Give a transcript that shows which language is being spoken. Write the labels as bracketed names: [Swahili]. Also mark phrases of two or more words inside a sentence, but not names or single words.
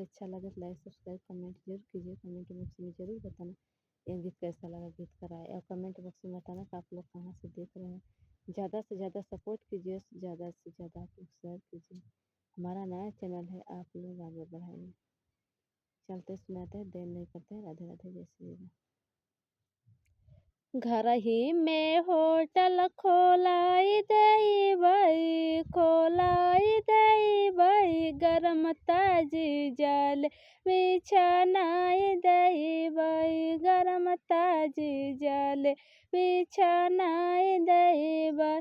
[Hindi] अच्छा लगे तो [English] like subscribe comment [Hindi] जरूर कीजिए। [English] comment box [Hindi] में जरूर बताना ये गीत कैसा लगा, गीत कराए, और [English] comment box [Hindi] में बताना कि आप लोग कहाँ से देख रहे हैं। ज़्यादा से ज़्यादा सपोर्ट कीजिए, ज़्यादा से ज़्यादा आप लोग शेयर कीजिए। हमारा नया चैनल है, आप लोग आगे बढ़ाइए। चलते सुनाते हैं, देर नहीं करते हैं। राधे राधे, जय श्री राम। [Bundeli] घर ही में होटल खोलाई दई बई, खोलाई दई बई, गरम ताजी जल बिछानाई दई बई, गरम ताजी जल बिछानाई दई बई।